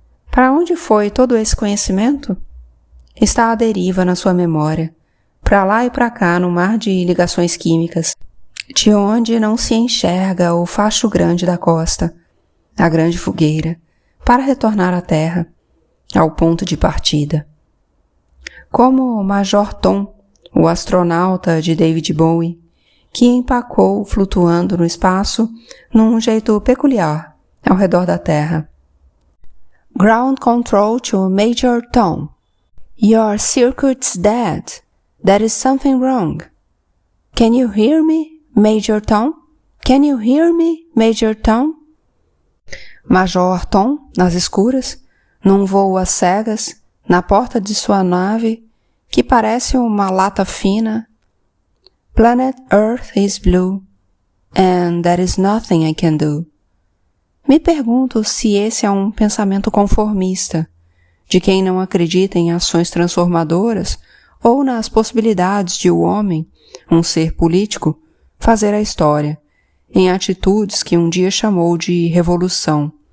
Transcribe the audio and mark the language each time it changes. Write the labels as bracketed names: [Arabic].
[Portuguese] Para onde foi todo esse conhecimento? Está à deriva na sua memória, para lá e para cá no mar de ligações químicas, de onde não se enxerga o facho grande da costa, a grande fogueira, para retornar à terra, ao ponto de partida. Como o Major Tom, o astronauta de David Bowie, que empacou flutuando no espaço num jeito peculiar ao redor da Terra. [English] Ground control to Major Tom. Your circuit's dead. There is something wrong. Can you hear me, Major Tom? Can you hear me, Major Tom? [Portuguese] Major Tom, nas escuras, num voo às cegas, na porta de sua nave, que parece uma lata fina. [English] Planet Earth is blue, and there is nothing I can do. [Portuguese] Me pergunto se esse é um pensamento conformista, de quem não acredita em ações transformadoras ou nas possibilidades de o homem, um ser político, fazer a história, em atitudes que um dia chamou de revolução.